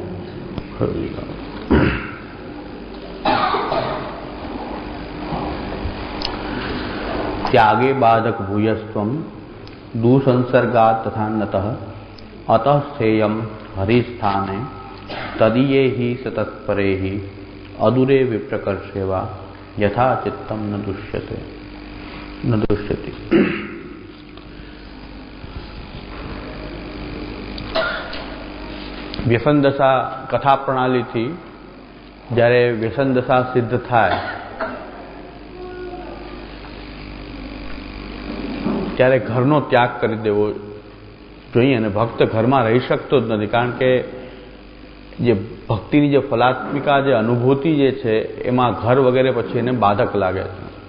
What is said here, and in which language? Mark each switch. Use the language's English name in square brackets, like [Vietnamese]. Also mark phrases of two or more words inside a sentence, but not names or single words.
[Sanskrit] त्यागे बाधक भूयस्त्वं दुसंसर्गात् तथा नतः अतः सेयं हरिस्थाने तदीये हि सतत्परे हि अदूरे विप्रकर्षेवा यथा चित्तं न दुष्यति। [Gujarati] વ્યસન દશા કથા પ્રણાલીથી જ્યારે વ્યસન દશા સિદ્ધ થાય ત્યારે ઘરનો ત્યાગ કરી દેવો જોઈએ અને ભક્ત ઘરમાં રહી શકતો જ નથી, કારણ કે જે ભક્તિની જે ફલાત્મિકા જે અનુભૂતિ જે છે એમાં ઘર વગેરે પછી એને બાધક લાગે છે.